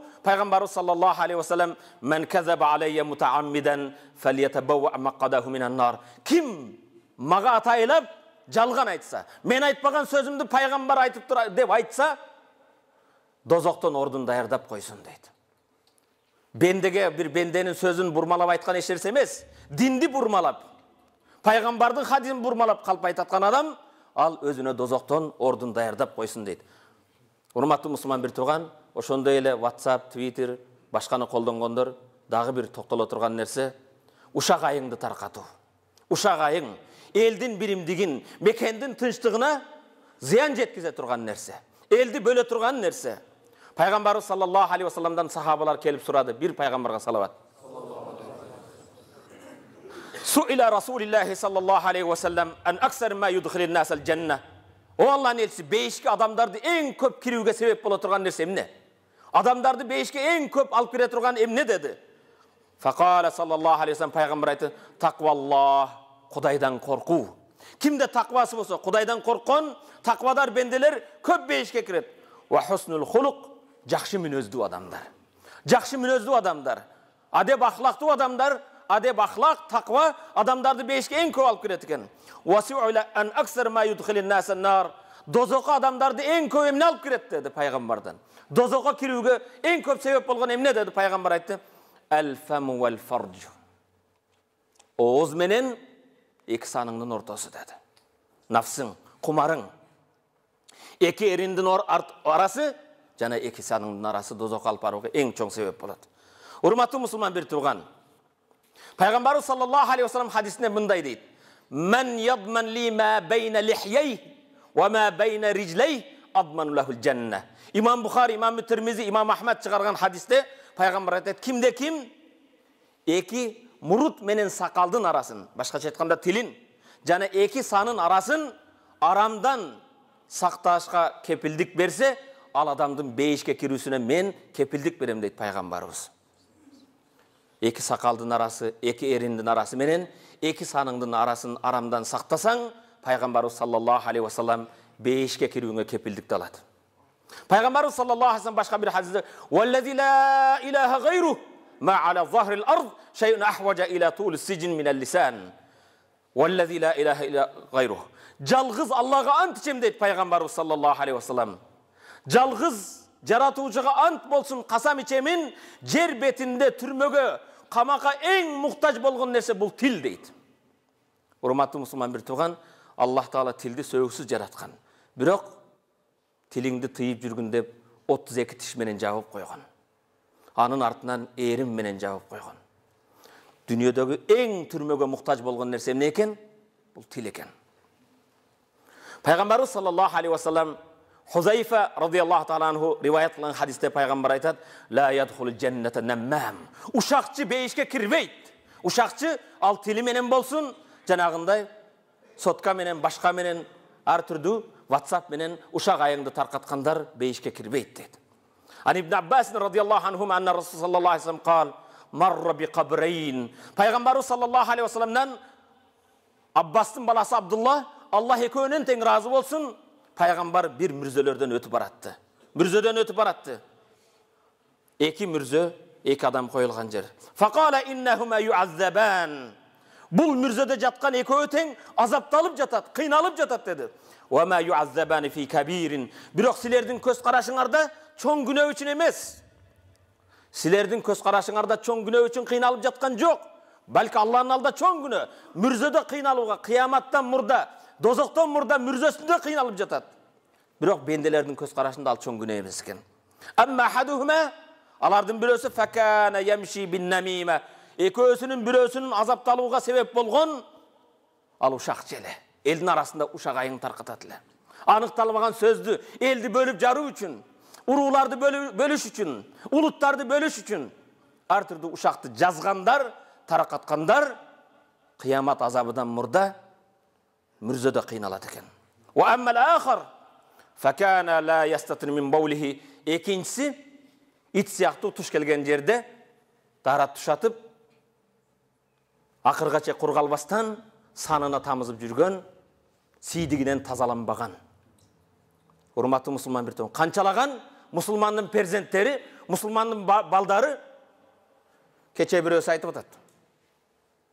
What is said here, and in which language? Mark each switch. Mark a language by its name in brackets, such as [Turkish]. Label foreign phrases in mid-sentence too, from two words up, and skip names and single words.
[Arabic] Peygamberimiz صلى الله عليه وسلم من كذب علي متعمدا فليتبوأ مقعده من النار. [Kyrgyz] Ким мага атайлап жалган айтса, мен айтпаган сөзүмдү пайгамбар айтып деп айтса, dozоктон ордун даярдап койсун дейт. Бендеге бир бенденин сөзүн бурмалап айткан эч нерсе эмес. Динди бурмалап, пайгамбардын хадисин бурмалап калп айтаткан адам, ал өзүнө дозоктон ордун даярдап койсун дейт. Урматтуу мусулман бир турган, ошондой эле WhatsApp, Twitter, башканы колдонгондор дагы бир токтоло турган нерсе ушак айыңды таркатуу. Ушак айың элдин биримдигин, мекендин тынчтыгына зыян жеткизе турган нерсе. Элди бөлө турган нерсе. Пайгамбарыбыз [Arabic] صلى الله عليه وسلم [Kyrgyz] сахабалар келип сурады. Бир пайгамбарга салават. [Arabic] سئل رسول الله صلى الله عليه وسلم عن أكثر ما يدخل الناس الجنة. [Kyrgyz] О Аллахтын элчиси, бейишке адамдарды эң көп кирүүгө себеп боло турган нерсе эмне? Адамдарды бейишке эң көп алып кире турган эмне деди? [Arabic] فقال صلى الله عليه وسلم [Kyrgyz] пайгамбар айтты: [Arabic] تقوى الله, [Kyrgyz] Кудайдан коркуу. Кимде таквасы болсо, Кудайдан корккон, таквадар бенделер көп бейишке кирет. [Arabic] وحسن الخلق, [Kyrgyz] жакшы мүнөздүү адамдар. Жакшы мүнөздүү адамдар, адеп ахлактуу адамдар, адеп ахлак, таква адамдарды бейишке эң көп алып кирет экен. [Arabic] وسئل عن أكثر ما يدخل الناس النار. [Kyrgyz] Дозокко адамдарды эң көп эмне алып кирет деди пайгамбардан. Дозокко кирүүгө эң көп себеп болгон эмне деди пайгамбар айтты? [Arabic] الفم والفرج. [Kyrgyz] Ооз менен эки саныңдын ортосу деди. Нафсың, кумарың. Эки эриндин арасы жана эки саныңдын арасы дозокко алып барууга эң чоң себеп болот. Урматтуу мусулман бир турган. Пайгамбарыбыз [Arabic] صلى الله عليه وسلم [Kyrgyz] хадисинде мындай дейт: [Arabic] "من يضمن لي ما بين لحييه وما بين رجليه أضمن له الجنة." [Kyrgyz] Имам Бухари, Имам Тирмизи, Имам Ахмад чыгарган хадисте пайгамбар айтат: "Кимде ким эки мурут менен сакалдын арасын, башкача айтканда тилин жана эки санын арасын арамдан сакташка кепилдик берсе, ал адамдын бейишке кирүүсүнө мен кепилдик берем" дейт пайгамбарыбыз. Эки сакалдын арасы, эки эриндин арасы менен эки саныңдын арасын арамдан сактасаң, пайгамбарыбыз [Arabic] صلى الله عليه وسلم [Kyrgyz] бейишке кирүүгө кепилдикти алат. Пайгамбарыбыз [Arabic] صلى الله عليه وسلم [Kyrgyz] башка бир хадисте: [Arabic] "والذي لا إله غيره ما على ظهر الأرض شيء أحوج إلى طول سجن من اللسان." والذي لا إله إلا غيره. [Kyrgyz] Жалгыз Аллага ант ичем дейт пайгамбарыбыз [Arabic] صلى الله عليه وسلم. [Kyrgyz] Жалгыз жаратуучуга ант болсун, касам ичемин, жер бетинде түрмөгө, камакка эң муктаж болгон нерсе бул тил дейт. Урматтуу мусулман бир турган, Аллах Таала тилди сөөгсүз жараткан. Бирок тилиңди тыйып жүргүн деп 32 тиш менен жабып койгон. Анын артынан эрим менен жабып койгон. Дүйнөдөгү эң түрмөгө муктаж болгон нерсе эмне экен? Бул тил экен. Пайгамбарыбыз [Arabic] صلى الله عليه وسلم [Kyrgyz] Хузайфа [Arabic] رضي الله تعالى عنه [Kyrgyz] риваят кылган хадисте пайгамбар айтат: [Arabic] "لا يدخل الجنة نمام." [Kyrgyz] Ушакчы бейишке кирбейт. Ушакчы ал тили менен болсун, жанагындай сотка менен, башка менен, ар түрдүү WhatsApp менен ушак айыңды таркаткандар бейишке кирбейт дейт. [Arabic] عن ابن عباس رضي الله عنهما أن رسول صلى الله عليه وسلم قال مر بقبرين." [Kyrgyz] Пайгамбарыбыз [Arabic] صلى الله عليه وسلم [Kyrgyz] Аббастын баласы Абдулла, Аллах экөөнөн тең разы болсун, пайгамбар бир мүрзөлөрдөн өтүп баратты. Мүрзөдөн өтүп баратты. Эки мүрзө, эки адам коюлган жер. [Arabic] فقال إنهما يعذبان. [Kyrgyz] Бул мүрзөдө жаткан экөө тең азапталып жатат, кыйналып жатат деди. [Arabic] وما يعذبان في كبير. [Kyrgyz] Бирок силердин көз карашыңарда чоң күнөө үчүн эмес. Силердин көз карашыңарда чоң күнөө үчүн кыйналып жаткан жок. Балки Аллахтын алдында чоң күнөө. Мүрзөдө кыйналууга, кыяматтан мурда, дозоктон мурда мүрзөсүндө кыйналып жатат. Бирок бенделердин көз карашында ал чоң күнөө эмес экен. [Arabic] أما أحدهما, [Kyrgyz] алардын бирөөсү [Arabic] فكان يمشي بالنميمة. [Kyrgyz] Экөөсүнүн бирөөсүнүн азапталууга себеп болгон ал ушак желе. Элдин арасында ушак айың таркатат эле. Аныкталбаган сөздү элди бөлүп жаруу үчүн, урууларды бөлүш үчүн, улуттарды бөлүш үчүн ар түрдүү ушакты жазгандар, таркаткандар кыямат азабынан мурда мүрзөдө кыйналат экен. [Arabic] وأما الآخر فكان لا يستتر من بوله. [Kyrgyz] Экинчиси ит сыяктуу туш келген жерде тарат тушатып акыргача кургалбастан санына тамызып жүргөн, сийдигинен тазаланбаган. Урматтуу мусулман бир топ канчалаган мусулмандын перзенттери, мусулмандын балдары кече бирөөсү айтып атат.